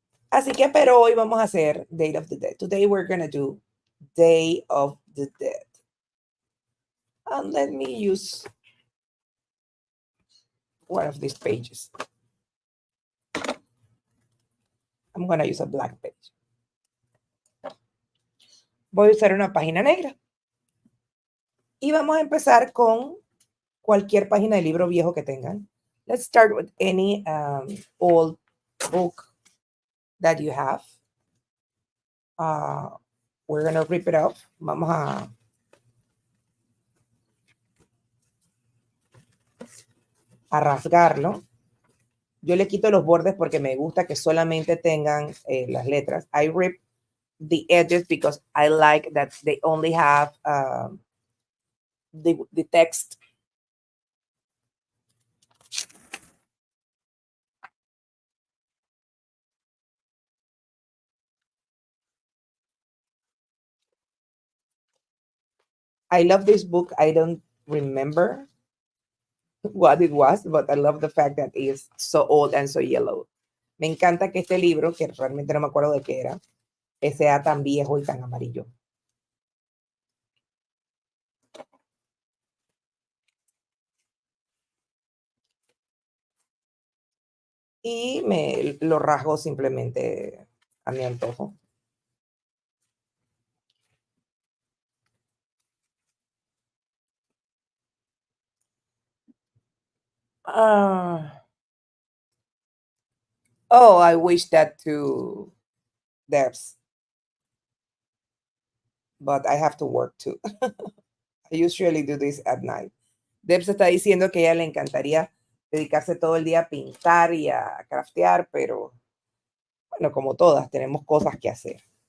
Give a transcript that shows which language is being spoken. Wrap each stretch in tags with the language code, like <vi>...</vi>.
<es>Así que, pero hoy vamos a hacer Day of the Dead.</es> <en>Today we're going to do Day of the Dead. And let me use one of these pages. I'm going to use a black page.</en> <es>Voy a usar una página negra. Y vamos a empezar con cualquier página de libro viejo que tengan.</es> <en>Let's start with any old book that you have. We're going to rip it off.</en> <es>Vamos a rasgarlo. Yo le quito los bordes porque me gusta que solamente tengan las letras.</es> <en>I rip the edges because I like that they only have the text. I love this book. I don't remember what it was, but I love the fact that it's so old and so yellow.</en> <es>Me encanta que este libro, que realmente no me acuerdo de qué era, sea tan viejo y tan amarillo. Y me lo rasgo simplemente a mi antojo.</es> <en>Oh, I wish that to Debs, but I have to work too. I usually do this at night.</en> <es>Debs está diciendo que a ella le encantaría dedicarse todo el día a pintar y a craftear, pero bueno, como todas, tenemos cosas que hacer.</es>